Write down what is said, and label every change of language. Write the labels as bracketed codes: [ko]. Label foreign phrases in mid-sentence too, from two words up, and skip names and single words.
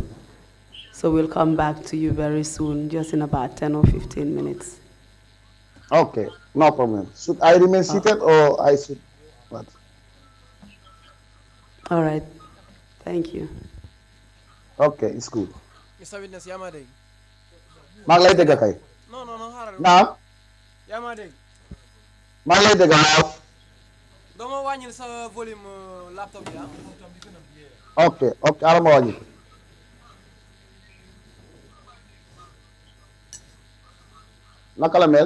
[en] So we'll come back to you very soon, just in about 10 or 15 minutes. Okay, no problem. Should I remain seated or I should what? All right, thank you. ok it's good. [wo] Mr. Witness yaa ma dégg. maa ngi lay dégg kay. non xaaral. naam. yaa ma dégg. maa ngi lay dégg waaw. doo ma wàññil sa [en] volume laptop [wo] bi ah. ok ala ma wàññi. naka la mel.